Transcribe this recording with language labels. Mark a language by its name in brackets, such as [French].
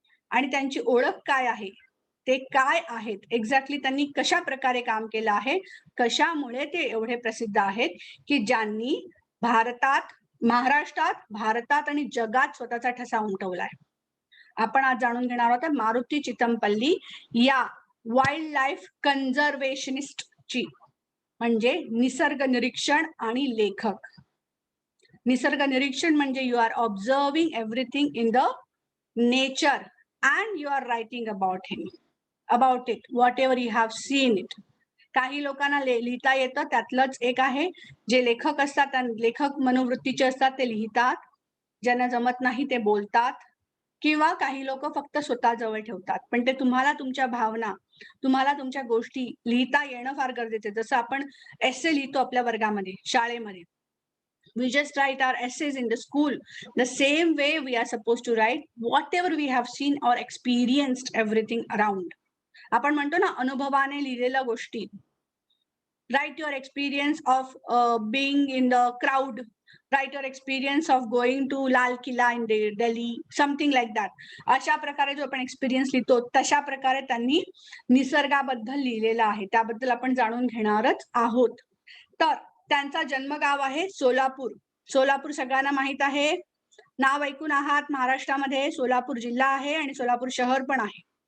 [Marathi] आणि त्यांची ओळख काय आहे, ते काय आहेत, एक्झॅक्टली त्यांनी कशा प्रकारे काम केलं आहे, कशामुळे ते एवढे प्रसिद्ध आहेत की ज्यांनी भारतात, महाराष्ट्रात, भारतात आणि जगात स्वतःचा ठसा उमटवलाय. आपण आज जाणून घेणार आहोत मारुती चितमपल्ली या वाईल्ड लाईफ कन्झर्वेशनिस्टची, म्हणजे निसर्ग निरीक्षण आणि लेखक. निसर्ग निरीक्षण म्हणजे [English] You are observing everything in the nature and you are writing about it whatever you have seen it. [Marathi] काही लोकांना लिहिता येतं, त्यातलंच एक आहे जे लेखक असतात, लेखक मनोवृत्तीचे असतात, ते लिहितात. ज्यांना जमत नाही ते बोलतात, किंवा काही लोक फक्त स्वतः जवळ ठेवतात. पण ते तुम्हाला तुमच्या भावना, तुम्हाला तुमच्या गोष्टी लिहिता येणं फार गरजेचं आहे. जसं आपण एसे लिहितो आपल्या वर्गामध्ये, शाळेमध्ये, [English] we just write our essays in the school. The same way we are supposed to write whatever we have seen or experienced everything around. [Marathi] आपण म्हणतो ना अनुभवाने लिहिलेल्या गोष्टी. [English] Write your experience of being in the crowd. Write your experience of going to Lal Killa in Delhi, something like that. [Marathi] अशा प्रकारे जो आपण एक्सपिरियन्स लिहितो तशा प्रकारे त्यांनी निसर्गाबद्दल लिहिलेलं आहे. त्याबद्दल आपण जाणून घेणारच आहोत. तर त्यांचा जन्मगाव आहे सोलापूर. सोलापूर सगळ्यांना माहित आहे, नाव ऐकून आहात. महाराष्ट्रामध्ये सोलापूर जिल्हा आहे आणि सोलापूर शहर पण आहे.